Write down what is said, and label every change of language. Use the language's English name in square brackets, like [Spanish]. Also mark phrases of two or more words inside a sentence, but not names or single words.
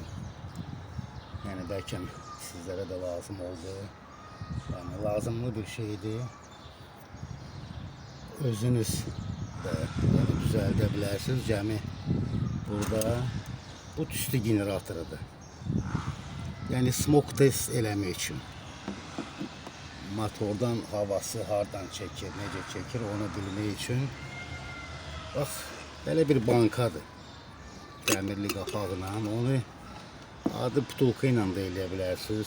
[Turkish] Yani belki sizlere de lazım oldu. Yani lazımlı bir şeydi. Özünüz de yani düzeltebilirsiniz. [Azerbaijani] Cəmi burada bu tüstü generatorudur. Yani [English] smoke test [Azerbaijani] eləmək için. Motordan havası hardan çekir, necə çekir onu bilmək için. Bax, belə bir bankadır. Dəmirli qapağıyla onu adı butulka ilə də eləyə bilərsiniz.